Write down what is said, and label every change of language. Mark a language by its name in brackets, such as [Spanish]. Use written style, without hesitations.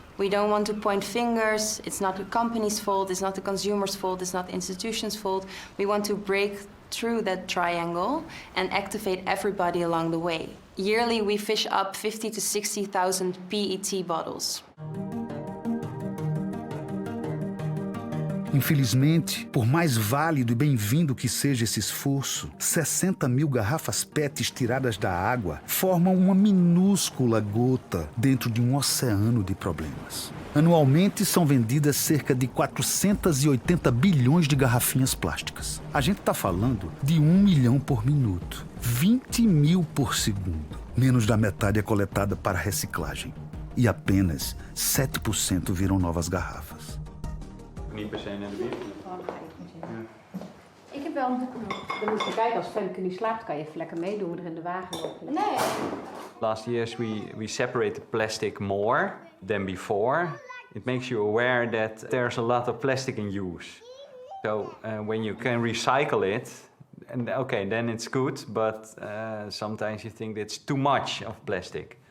[English] We don't want to point fingers. It's not the company's fault, it's not the consumer's fault, it's not the institution's fault. We want to break through that triangle and activate everybody along the way. Yearly, we fish up 50 to 60,000 PET bottles. [Portuguese] Infelizmente, por mais válido e bem-vindo que seja esse esforço, 60 mil garrafas PETs tiradas da água formam uma minúscula gota dentro de um oceano de problemas. Anualmente são vendidas cerca de 480 bilhões de garrafinhas plásticas. A gente está falando de 1 milhão por minuto, 20 mil por segundo. Menos da metade é coletada para reciclagem. E apenas 7% viram novas garrafas. [Dutch] Niet per se naar de buurt. Ik heb wel dan moet je kijken, als Femke niet slaapt, kan je even lekker meedoen, er in de wagen lopen. Nee. [English] Last years we separated plastic more than before. It makes you aware that there's a lot of plastic in use. So when you can recycle it, And okay, then it's good, but sometimes you think it's too much of plastic.